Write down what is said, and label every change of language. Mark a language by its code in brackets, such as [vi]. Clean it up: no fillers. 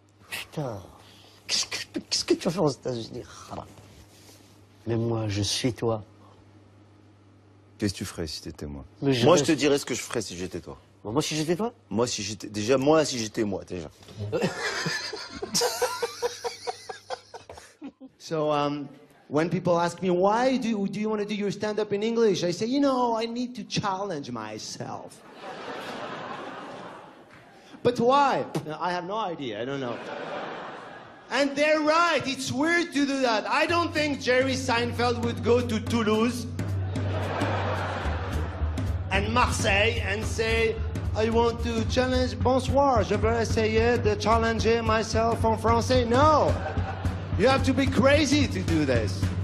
[fr] Putain. Qu'est-ce que tu vas faire aux États-Unis? Mais moi, je suis toi. Qu'est-ce que tu ferais si t'étais moi? Mais Moi, je te dirais ce que je ferais si j'étais toi. Bon, moi, si j'étais toi? Moi, si j'étais... Déjà, moi, si j'étais moi, déjà. [en] So, when people ask me, why do you want to do your stand-up in English? I say, you know, I need to challenge myself. But why? I have no idea. I don't know. And they're right. It's weird to do that. I don't think Jerry Seinfeld would go to Toulouse and Marseille and say, I want to challenge. [fr] Bonsoir, je veux essayer de challenger myself en français. [en] No. You have to be crazy to do this.